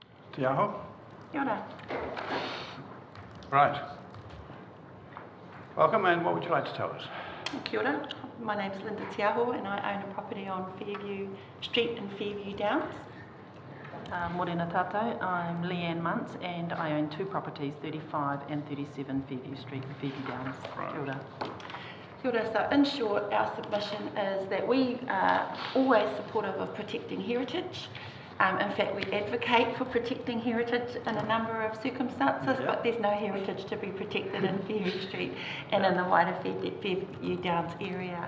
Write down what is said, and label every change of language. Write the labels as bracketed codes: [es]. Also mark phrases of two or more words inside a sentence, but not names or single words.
[mi] Te aho? Kia ora. [en] Right. Welcome, and what would you like to tell us? [mi] Kia ora. [en] My name's Linda Tiaho and I own a property on Fairview Street in Fairview Downs. [mi] Morena tātou, [en] I'm Leanne Muntz and I own 2 properties, 35 and 37 Fairview Street in Fairview Downs. [mi] Kia ora. Kia ora. [en] So in short, our submission is that we are always supportive of protecting heritage. In fact, we advocate for protecting heritage in a number of circumstances, but there's no heritage to be protected in Fairview Street and in the wider Fairview Downs area.